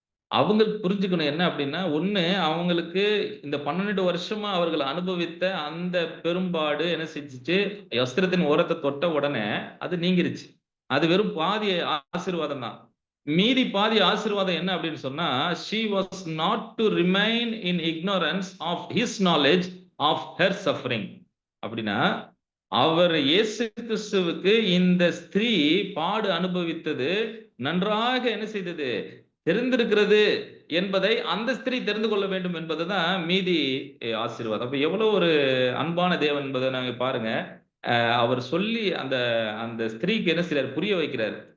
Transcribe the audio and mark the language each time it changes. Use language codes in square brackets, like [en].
[ta] அவங்க புரிஞ்சுக்கணும் என்ன அப்படின்னா, ஒண்ணு அவங்களுக்கு இந்த 12 வருஷமா அவர்கள் அனுபவித்த அந்த பெரும்பாடு என்ன செஞ்சுச்சு, வஸ்திரத்தின் ஓரத்த தொட்ட உடனே அது நீங்கிருச்சு. அது வெறும் பாதி ஆசீர்வாதம் தான். மீதி பாதி ஆசீர்வாதம் என்ன அப்படின்னு சொன்னா, [en] she was not to remain in ignorance of his knowledge of her suffering. [ta] அப்படின்னா, அவர் இயேசு கிறிஸ்துவுக்கு இந்த ஸ்திரீ பாடு அனுபவித்தது நன்றாக என்ன செய்தது, தெரிந்திருக்கிறது என்பதை அந்த ஸ்திரீ தெரிந்து கொள்ள வேண்டும் என்பதுதான் மீதி ஆசீர்வாதம். அப்ப எவ்வளவு ஒரு அன்பான தேவன் என்பதை நாங்க பாருங்க. அவர் சொல்லி அந்த அந்த ஸ்திரீக்கு என்ன செய்றார், புரிய வைக்கிறார்.